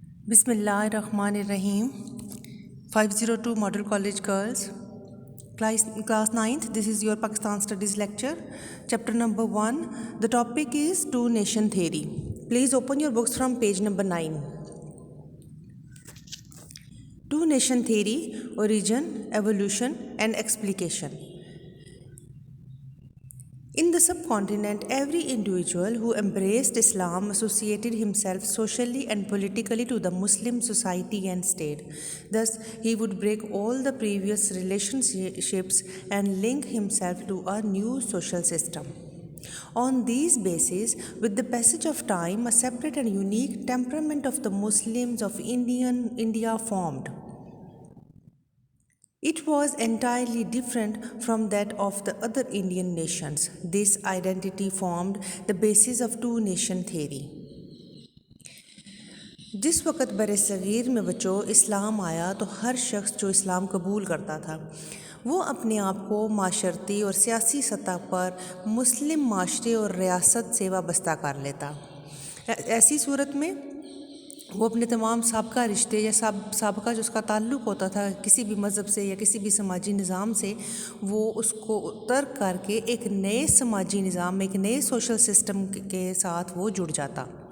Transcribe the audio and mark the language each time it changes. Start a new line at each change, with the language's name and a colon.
Arabic: بسم اللہ الرحمن الرحیم
Urdu: 502 model college girls
English: class 9th. This is your Pakistan studies lecture, chapter number 1. The topic is two nation theory. Please open your books from page number 9. Two nation theory: origin, evolution and explication. In the subcontinent, every individual who embraced Islam associated himself socially and politically to the Muslim society and state. Thus, he would break all the previous relationships and link himself to a new social system. On these bases, with the passage of time, a separate and unique temperament of the Muslims of India formed. It was entirely different from that of the other Indian nations. This identity formed the basis of two nation theory.
Urdu: جس وقت بر صغیر میں بچوں اسلام آیا تو ہر شخص جو اسلام قبول کرتا تھا وہ اپنے آپ کو معاشرتی اور سیاسی سطح پر مسلم معاشرے اور ریاست سے وابستہ کر لیتا. ایسی صورت میں وہ اپنے تمام سابقہ رشتے یا سابقہ جو اس کا تعلق ہوتا تھا کسی بھی مذہب سے یا کسی بھی سماجی نظام سے، وہ اس کو ترک کر کے ایک نئے سماجی نظام، ایک نئے سوشل سسٹم کے ساتھ وہ جڑ جاتا.